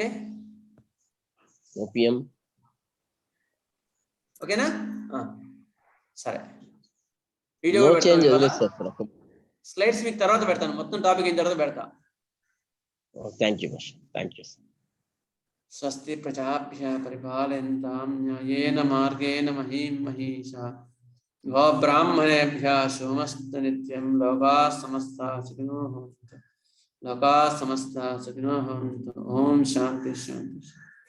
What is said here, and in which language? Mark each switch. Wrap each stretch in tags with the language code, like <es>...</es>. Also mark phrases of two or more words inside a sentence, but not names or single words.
<te>ఓపీఎం ఓకేనా సరే వీడియో</te> <en>no change</en> <te>వదిలేస్తారు సార్. స్లైడ్స్ మీకు తర్వాత పెడతాను, మొత్తం టాపిక్ అయిన తర్వాత పెడతా.</te> <en>thank you master, thank you.</en> <sa>స్వస్తి ప్రజాభ్యः పరిపాలయంతాం న్యాయేన మార్గేణ మహీం మహీషా గోబ్రాహ్మణేభ్యः శుభమస్తు నిత్యం. లోకాः సమస్తాः సుఖినో భవంతు. లోకాः సమస్తాः సుఖినో భవంతు. ఓం శాంతి శాంతి.</sa>